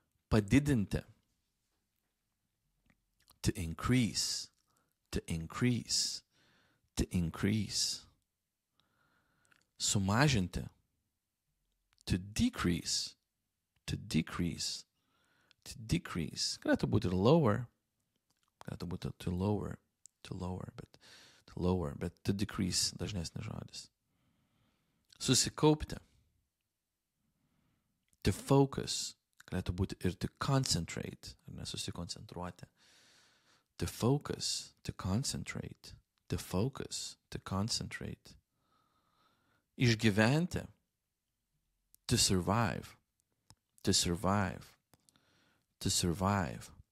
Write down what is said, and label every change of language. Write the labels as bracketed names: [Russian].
[English] Padidinti, to increase, to increase, to increase. Sumažinti, to decrease, to decrease, to decrease. [Lithuanian] Galėtų būti ir lower, galėtų būti to lower, bet to decrease dažnesnis žodis. Susikaupti, to focus, galėtų būti ir to concentrate, ar ne, susikoncentruoti. [English] To focus, to concentrate, to focus, to concentrate. Išgyventi, to survive, to survive, to survive.